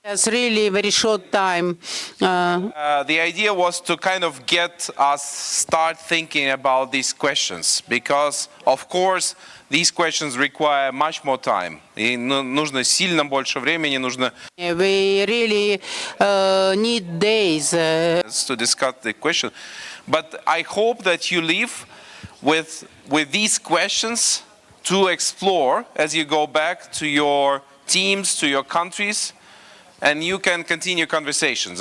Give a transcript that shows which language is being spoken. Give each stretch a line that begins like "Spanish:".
English: It's really very short time. The idea was to kind of get us start thinking about these questions, because, of course, these questions require much more time.
Russian: И нужно сильно больше времени, нужно
English: We really need days. to discuss the question. But I hope that you leave with these questions to explore as you go back to your teams, to your countries, and you can continue conversations.